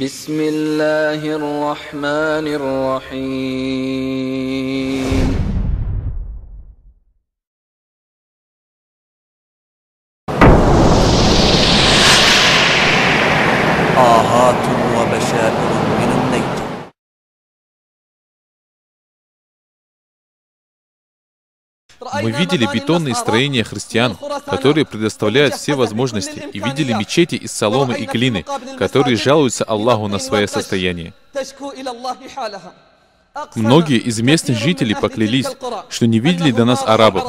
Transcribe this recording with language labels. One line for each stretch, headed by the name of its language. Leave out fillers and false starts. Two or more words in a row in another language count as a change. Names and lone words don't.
Arabic: بسم الله الرحمن الرحيم. آهات وبشائر من النيل.
Russian: Мы видели бетонные строения христиан, которые предоставляют все возможности, и видели мечети из соломы и глины, которые жалуются Аллаху на свое состояние. Многие из местных жителей поклялись, что не видели до нас арабов.